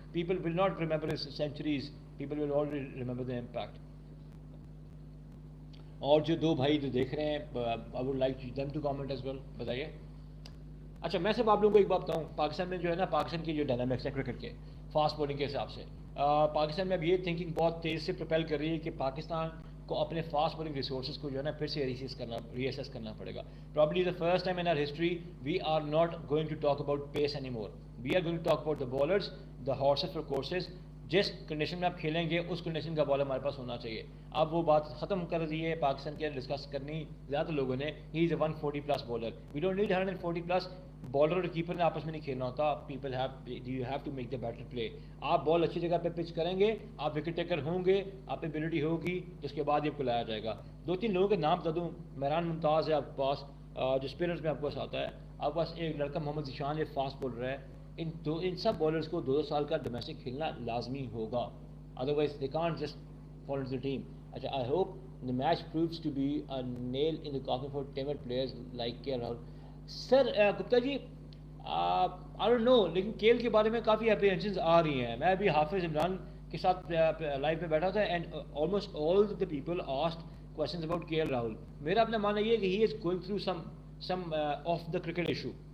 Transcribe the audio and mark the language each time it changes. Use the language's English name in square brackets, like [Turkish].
[English] People will not remember his centuries, people will already remember the impact. [Urdu] اور جو دو بھائی جو دیکھ رہے ہیں [English] I would like them to comment as well, [Urdu] بتائیے. اچھا میں صرف آپ لوگوں کو ایک بات بتاؤں, پاکستان میں جو ہے نا پاکستان کی جو ڈائنامکس ہے کرکٹ کے فاسٹ بولنگ کے حساب سے, پاکستان میں اب یہ تھنکنگ بہت تیز سے پروپیل کر رہی ہے کہ پاکستان کو اپنے فاسٹ بولنگ ریسورسز کو جو ہے نا پھر سے ری اسیس کرنا پڑے گا. [English] Probably the first time in our history we are not going to talk about pace any more. We are going to talk about the bowlers, the horses for courses, [Urdu] جس condition میں آپ کھیلیں گے اس condition کا بال ہمارے پاس ہونا چاہیے. اب وہ بات ختم کر دی ہے پاکستان کے ڈسکس کرنی زیادہ لوگوں نے. [English] He is a 140 plus bowler. We don't need 140 plus. [Urdu] Bowler اور کیپر نے آپس میں نہیں کھیلنا ہوتا. [English] People you have to make the better play. [Urdu] آپ بال اچھی جگہ پہ پچ کریں گے, آپ وکٹ ٹیکر ہوں گے, آپ پہ ایبلٹی ہوگی, جس کے بعد یہ کو لایا جائے گا. 2-3 لوگوں کے نام بتا دوں. مہران ممتاز ہے آپ کے پاس, جو اسپنرز میں آپ کے پاس آتا ہے. آپ کے پاس ایک لڑکا محمد ذیشان, یہ فاسٹ بالر ہے. ان سب بالرز کو 2 سال کا ڈومیسٹک کھیلنا لازمی ہوگا. [English] Otherwise, they can't just fall into the team. I hope the match proves to be a nail in the coffin for timid players like KL Rahul. Sir, Gupta ji, I don't know, [Urdu] لیکن کیل کے بارے میں کافی اپریہنشنز آ رہی ہیں. میں ابھی حافظ عمران کے ساتھ لائیو پہ بیٹھا تھا [English] And almost all the people asked questions about K L Rahul. [Urdu] میرا اپنا ماننا یہ ہے کہ [English] He is going through some of the cricket issue.